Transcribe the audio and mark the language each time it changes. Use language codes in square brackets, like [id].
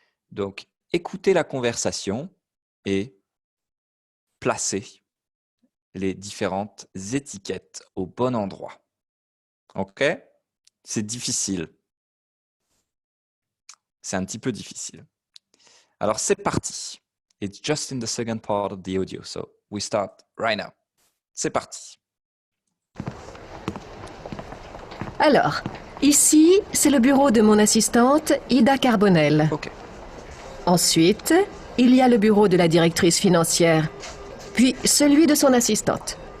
[fr] Donc, écoutez la conversation et placez les différentes étiquettes au bon endroit. OK? C'est difficile. C'est un petit peu difficile. Alors, c'est parti. [en] It's just in the second part of the audio, so we start right now. [fr] C'est parti. Alors, ici, c'est le bureau de mon assistante, Ida Carbonel. OK. Ensuite, il y a le bureau de la directrice financière, puis celui de son assistante.